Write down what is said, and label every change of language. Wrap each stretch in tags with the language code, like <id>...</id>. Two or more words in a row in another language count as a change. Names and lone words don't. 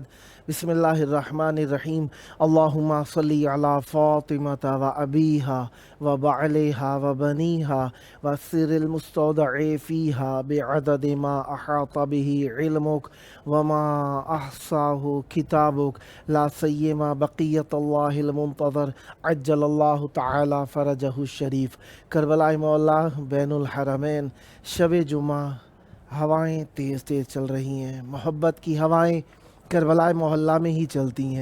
<ar>بسم اللہ الرحمن الرحیم۔ اللہم صلی علی فاطمۃ و ابیہا و بعلیہا و بنیہا و السر المستودع فیہا بعدد ما احاط بہ علمک وما احصاہ کتابک لا سیما بقیت اللہ المنتظر عجل اللہ تعالی فرجہ الشریف۔</ar> <ur>کربلا مولا</ur> <ar>بین الحرمین،</ar> <ur>شب جمعہ، ہوائیں تیز تیز چل رہی ہیں، محبت کی ہوائیں کربلا محلہ میں ہی چلتی ہیں۔</ur>